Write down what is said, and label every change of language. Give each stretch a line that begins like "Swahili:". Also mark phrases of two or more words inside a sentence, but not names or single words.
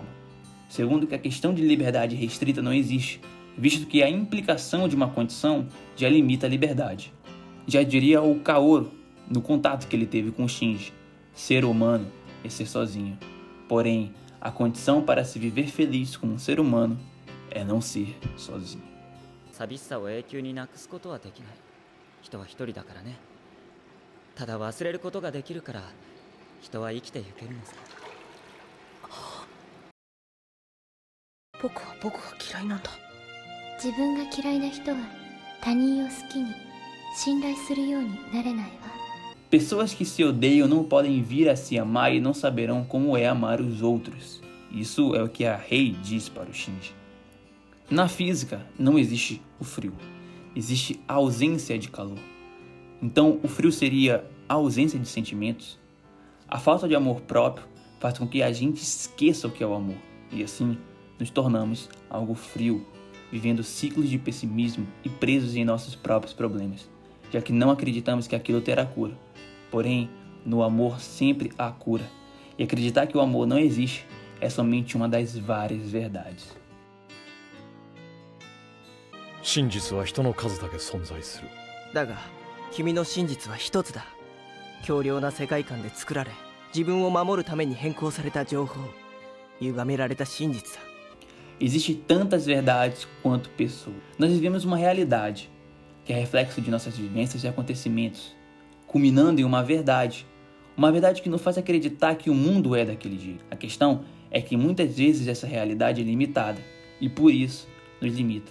Portuguese: Segundo, que a questão de liberdade restrita não existe, visto que a implicação de uma condição já limita a liberdade. Já diria o Kaoru, no contato que ele teve com o Shinji, ser humano é ser sozinho. Porém, a condição para se viver feliz como um ser humano é não ser sozinho.
Japanese: 寂しさを永久になくすことはできない。人は一人だからね。ただ忘れることができるから人は生きていけるのさ。僕は僕が嫌いなんだ。自分が嫌いな人は他人を好きに信頼するようになれないわ。
Portuguese: Pessoas que se odeiam não podem vir a se amar e não saberão como é amar os outros. Isso é o que a Rei diz para o Shinji. Na física, não existe o frio. Existe a ausência de calor. Então, o frio seria a ausência de sentimentos. A falta de amor próprio faz com que a gente esqueça o que é o amor. E assim, nos tornamos algo frio, vivendo ciclos de pessimismo e presos em nossos próprios problemas, já que não acreditamos que aquilo terá cura. Porém, no amor sempre há cura. E acreditar que o amor não existe é somente uma das várias verdades.
Japanese: 真実は人の数だけ存在する。だが君の真実は一つだ。強量な世界観で作られ、自分を守るために変更された情報、歪められた真実だ。
Portuguese: Existem tantas verdades quanto pessoas. Nós vivemos uma realidade que é reflexo de nossas vivências e acontecimentos, culminando em uma verdade que nos faz acreditar que o mundo é daquele jeito. A questão é que muitas vezes essa realidade é limitada e por isso nos limita.